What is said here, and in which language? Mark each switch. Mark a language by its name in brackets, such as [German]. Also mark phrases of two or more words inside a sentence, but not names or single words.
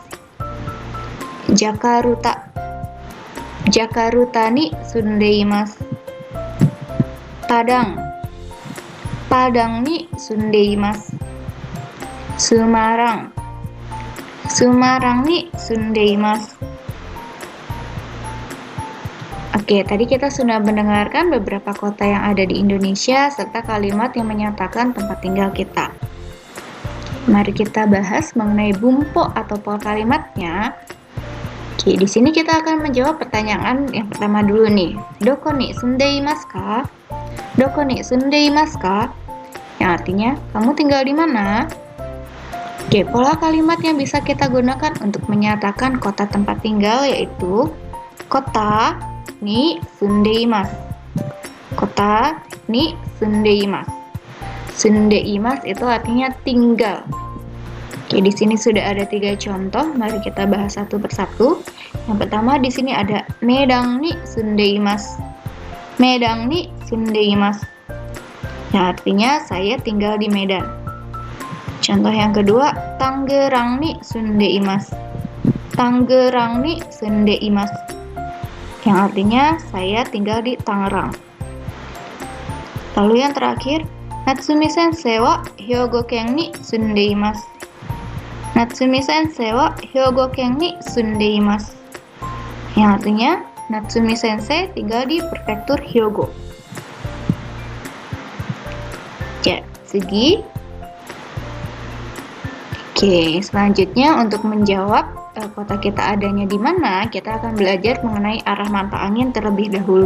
[Japanese] ジャカルタ。ジャカルタに住んでいます. パダン。パダンに住んでいます. Semarang. スマランに住んでいます. [Indonesian] Oke, tadi kita sudah mendengarkan beberapa kota yang ada di Indonesia serta kalimat yang menyatakan tempat tinggal kita. Mari kita bahas mengenai bumpo atau pola kalimatnya. Oke, di sini kita akan menjawab pertanyaan yang pertama dulu nih. [Japanese] どこに住んでいますか？どこに住んでいますか? [Indonesian] Yang artinya, kamu tinggal di mana? Oke, pola kalimat yang bisa kita gunakan untuk menyatakan kota tempat tinggal yaitu kota [Japanese] に住んでいます. Kotaに住んでいます. [Indonesian] Sundeimasu itu artinya tinggal. Oke, di sini sudah ada 3 contoh. Mari kita bahas satu persatu. Yang pertama di sini ada [Japanese] メダンに住んでいます. メダンに住んでいます. [Indonesian] Yang artinya saya tinggal di Medan. Contoh yang kedua, [Japanese] タンゲランに住んでいます. タンゲランに住んでいます. [Indonesian] Yang artinya saya tinggal di Tangerang. Lalu yang terakhir, [Japanese] ナツミ先生は兵庫県に住んでいます. ナツミ先生は兵庫県に住んでいます. [Indonesian] Yang artinya Natsumi sensei tinggal di prefektur Hyogo. Ya, segi. Oke, selanjutnya untuk menjawab kota kita adanya di mana, kita akan belajar mengenai arah mata angin terlebih dahulu.